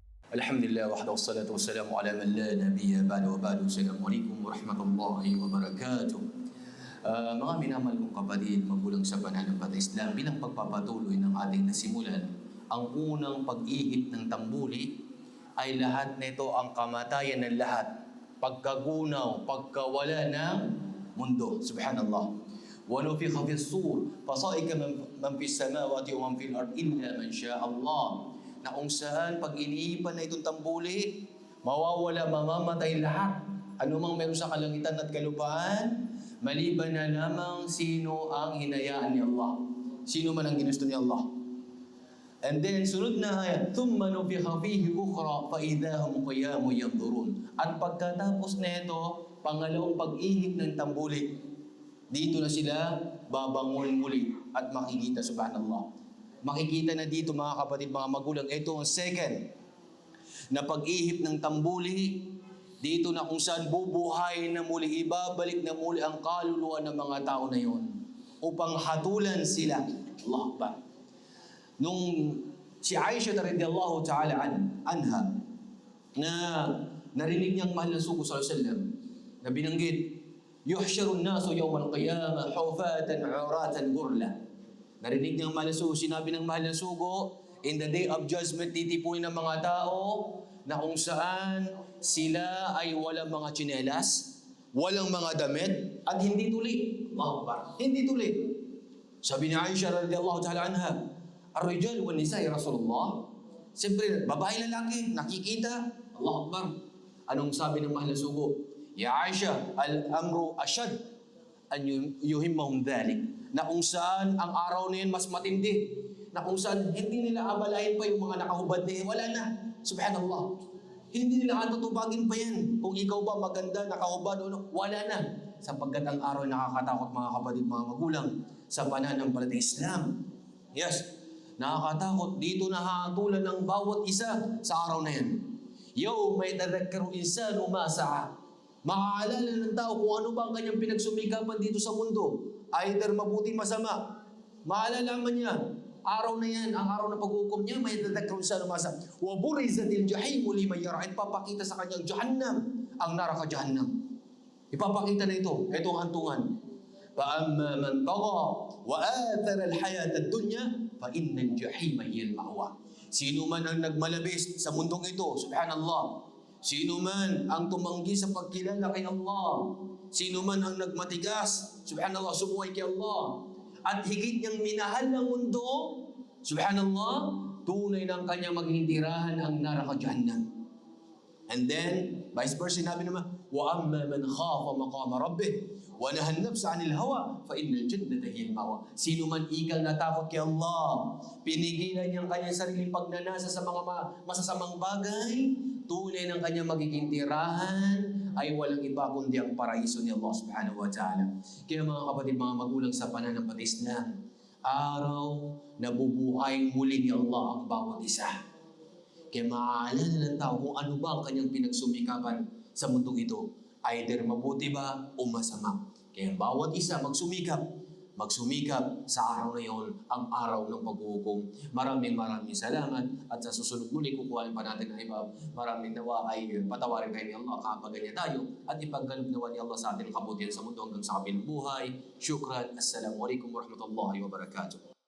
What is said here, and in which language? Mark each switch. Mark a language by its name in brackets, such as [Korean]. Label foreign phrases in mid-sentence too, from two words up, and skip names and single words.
[Arabic] الحمد لله وحده والصلاة والسلام على من لا نبي بعده وبعد. السلام عليكم ورحمة الله وبركاته. [Filipino] Mga minamahal kong kapatid, magulang sa pananampalataya Islam, bilang pagpapatuloy ng ating nasimulan, ang unang pag-ihip ng tambuli ay lahat nito ang kamatayan ng lahat, pagkagunaw, pagkawala ng mundo. Subhanallah. [Arabic] وَنُفِخَ فِي الصُّورِ فَصَعِقَ مَنْ فِي السَّمَاوَاتِ وَمَنْ فِي الْأَرْضِ إِلَّا مَنْ شَاءَ اللَّهُ. [Filipino] Na kung saan pag iniipan na itong tambuli, mawawala, mamamatay lahat. Ano mang meron sa kalangitan at kalupaan, maliban na lamang sino ang hinayaan ni Allah. Sino man ang ginusto ni Allah. [English] And then, [Filipino] sunod na ayat, [Arabic] ثُمَّ نُفِخَ فِيهِ أُخْرَى فَإِذَا هُمْ قِيَامٌ يَنْظُرُونَ. [Filipino] At pagkatapos na ito, pangalawang pag-ihip ng tambuli, dito na sila babangon muli at makikita, subhanallah. Makikita na dito mga kapatid, mga magulang, ito ang second na pag-ihip ng tambuli, dito na kung saan bubuhay na muli, ibabalik na muli ang kaluluwa ng mga tao na yon upang hatulan sila. [Arabic] الله أكبر. [Filipino] Nung si Aisha [Arabic] رضي الله تعالى عنها [Filipino] na narinig niyang mahal na sugo [Arabic] صلى الله عليه وسلم [Filipino] na binanggit, [Arabic] يحشر الناس يوم القيامة حفاة عراة غرلا. [Filipino] Narinig niyang mahal na sugo, sinabi ng mahal na sugo, [English] in the day of judgment, [Filipino] titipunin ng mga tao na kung saan sila ay walang mga tsinelas, walang mga damit, at hindi tuli. [Arabic] الله أكبر. [Filipino] Hindi tuli. Sabi ni Aisha [Arabic] رضي الله تعالى عنها, الرجال والنساء يا رسول الله. [Filipino] Siyempre, babae lalaki, nakikita. [Arabic] الله أكبر. [Filipino] Anong sabi ng mahal na sugo? [Arabic] يا عائشة، الأمر أشد من أن يهمهم ذلك. [Filipino] Na kung saan ang araw na yun mas matindi. Na kung saan hindi nila abalahin pa yung mga nakahubad na wala na. Subhanallah. Hindi nila katutubagin pa yan. Kung ikaw ba maganda, nakahubad o wala na. Sapagkat ang araw nakakatakot mga kapatid, mga magulang sa pananampalataya Islam. Yes. Nakakatakot. Dito nahatulan ng bawat isa sa araw na yan. [Arabic] يوم يتذكر الإنسان ما سعى. [Filipino] Maaalala ng tao kung ano ba ang kanyang pinagsumikapan dito sa mundo. Either mabuti, masama. Maalalaman niya, araw na yan, ang araw na pag-uukom niya, may dadakron sa lumasa. [Arabic] وَبُرِزَتِ الْجَحِيمُ لِمَنْ يَرَى. [Filipino] Ipapakita sa kanyang Jahannam, ang naraka Jahannam. Ipapakita na ito, itong hantungan. [Arabic] فَأَمَّا مَنْ طَغَى وَآثَرَ الْحَيَاةَ الدُّنْيَا فَإِنَّ الْجَحِيمَ هِيَ الْمَأْوَى. [Filipino] Sino man ang nagmalabis sa mundong ito, subhanallah. Sino man ang tumanggi sa pagkilala kay Allah, sino man ang nagmatigas, subhanallah, sumuway kay Allah, at higit niyang minahal ng mundo, subhanallah, tunay ng kanyang maging tirahan ang naraka Jahannam. [English] And then, vice versa, [Filipino] sinabi naman, [Arabic] وَأَمَّا مَنْ خَافَ مَقَامَ رَبِّهِ وَنَهَى النَّفْسَ عَنِ الْهَوَى فَإِنَّ الْجَنَّةَ هِيَ الْمَأْوَى. [Filipino] Sino man ikal natakot kay Allah, pinigilan niyang kanyang sariling pagnanasa sa mga masasamang bagay, tunay ng kanyang magiging tirahan ay walang iba kundi ang paraiso ni Allah [Arabic] سبحانه وتعالى. [Filipino] Kaya mga kapatid, mga magulang sa pananampalataya Islam, araw na bubuhay muli ni Allah ang bawat isa. Kaya maaalala ng tao kung ano ba ang kanyang pinagsumikapan sa mundong ito. Either mabuti ba o masama. Kaya bawat isa magsumikap sa araw na yon, ang araw ng paghuhukom. Maraming salamat at sa susunod muli kukuhain pa natin ng iba. Maraming nawa ay patawarin kayo ni Allah kapag ganyan tayo at ipagkaloob nawa ni Allah sa atin ang kabutihan sa mundo hanggang sa kabilang buhay. Syukran. [Arabic] السلام عليكم ورحمة الله وبركاته.